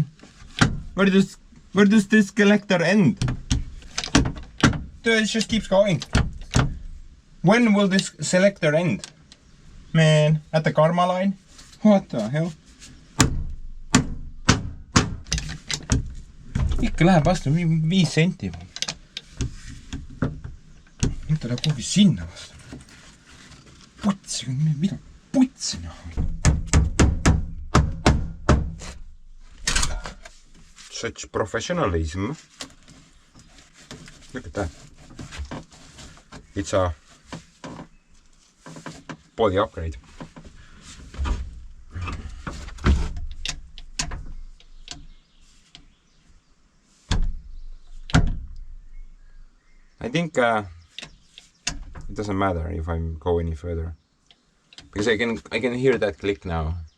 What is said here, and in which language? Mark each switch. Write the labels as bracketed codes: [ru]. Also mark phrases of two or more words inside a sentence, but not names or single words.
[en] Where does this collector end? Dude, it just keeps going. When will this selector end? Man, at the karma line? What the hell? [et] Ikka läheb vastu 5 senti. Nüüd ta läheb kuhugi sinna vastu. Putsi, mida putsi noh. [en] Such professionalism. Look at that. It's a body upgrade. I think it doesn't matter if I go any further, because I can hear that click now.